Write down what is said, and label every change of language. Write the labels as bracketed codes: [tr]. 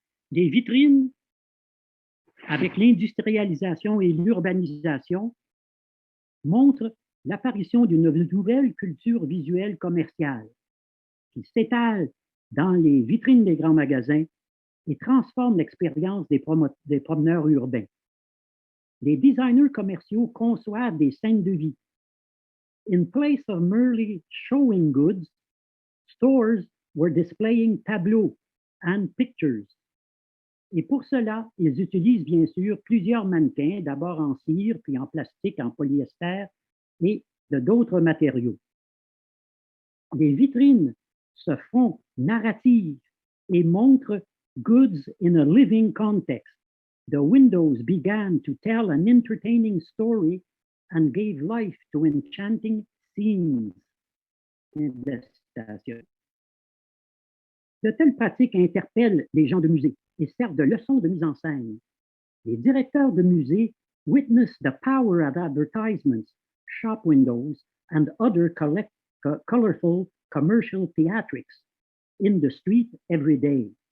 [fr] Les vitrines, avec l'industrialisation et l'urbanisation, montrent l'apparition d'une nouvelle culture visuelle commerciale qui s'étale dans les vitrines des grands magasins et transforme l'expérience des promeneurs urbains. Les designers commerciaux conçoivent des scènes de vie. [en] In place of merely showing goods, stores were displaying tableaux and pictures. [fr] Et pour cela, ils utilisent bien sûr plusieurs mannequins, d'abord en cire, puis en plastique, en polyester et de d'autres matériaux. Les vitrines se font narratives et montrent [en] goods in a living context. The windows began to tell an entertaining story and gave life to enchanting scenes. [fr] De telles pratiques interpellent les gens de musée et servent de leçons de mise en scène. Les directeurs de musée [en] witness the power of advertisements, shop windows, and other colorful commercial theatrics in the street every day.